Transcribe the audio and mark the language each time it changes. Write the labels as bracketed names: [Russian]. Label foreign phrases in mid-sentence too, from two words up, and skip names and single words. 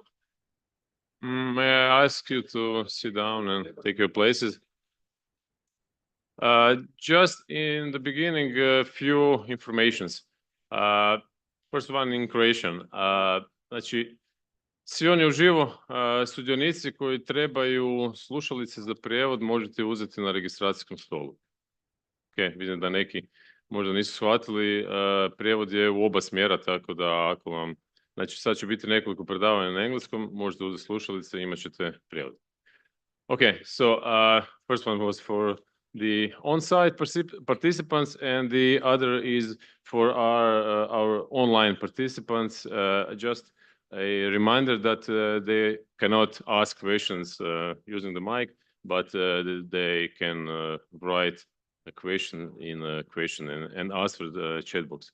[English] May I ask you to sit down and take your places? Just in the beginning, a few informations. First one in Croatian. [Croatian] Znači, svi oni uživo sudionici koji trebaju slušalice za prijevod možete uzeti na registracijskom stolu. Ok, vidim da neki možda nisu shvatili, prijevod je u oba smjera, tako da ako vam, znači sad će biti nekoliko predavanja na engleskom, možete uzeti slušalice i imat ćete prijevod. [English] Ok, so first one was for the on-site participants and the other is for our online participants. Just a reminder that they cannot ask questions using the mic, but they can write a question in a question and answer the chat box.